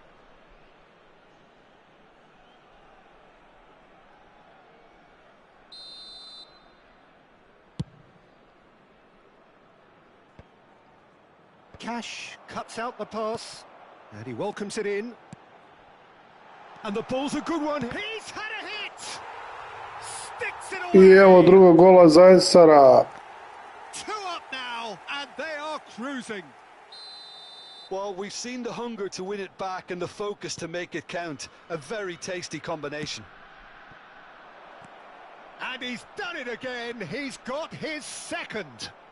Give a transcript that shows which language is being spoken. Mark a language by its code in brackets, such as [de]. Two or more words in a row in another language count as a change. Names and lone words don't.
[en] Cash cuts out the pass, and he welcomes it in. And the ball's a good one. He's had a hit! Sticks it away! [hr] I evo drugog gola za Ensara. [en] 2 up now, and they are cruising. Well, we've seen the hunger to win it back and the focus to make it count. A very tasty combination. And he's done it again. He's got his second.